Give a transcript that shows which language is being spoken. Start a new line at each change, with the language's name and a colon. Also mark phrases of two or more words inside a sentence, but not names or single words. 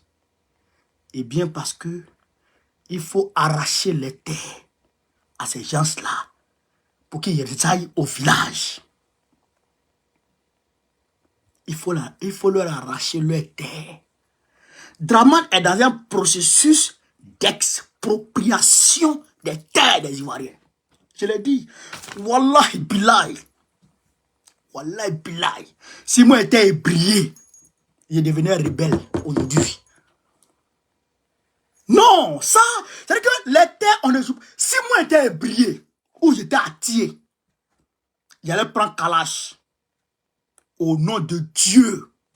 French: Eh bien parce que il faut arracher les terres à ces gens-là pour qu'ils aillent au village. Il faut leur arracher leurs terres. Draman est dans un processus d'expropriation des terres des Ivoiriens. Je l'ai dit.
Arabic: Wallahi billahi. Wallahi billahi.
French: Si moi j'étais ébrié, je devenais rebelle aujourd'hui. Non, ça, c'est-à-dire que les terres, on ne joue pas. Si moi j'étais ébrié, ou j'étais Atié, j'allais prendre Kalash. Au nom de Dieu.